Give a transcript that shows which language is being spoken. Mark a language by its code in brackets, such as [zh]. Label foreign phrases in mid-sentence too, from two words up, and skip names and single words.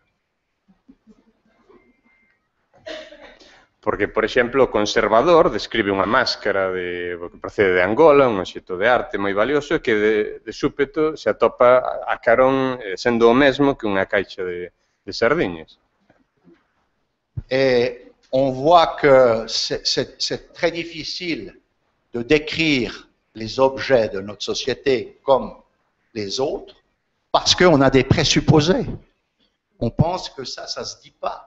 [gl] Porque, por exemplo, o conservador describe unha máscara que procede de Angola, un obxeto de arte moi valioso, e que de súpeto se atopa a carón sendo o mesmo que unha caixa de sardiñas. [fr] Et on voit que c'est très difficile de décrire les objets de notre société comme les autres, parce qu'on a des présupposés. On pense que ça se dit pas.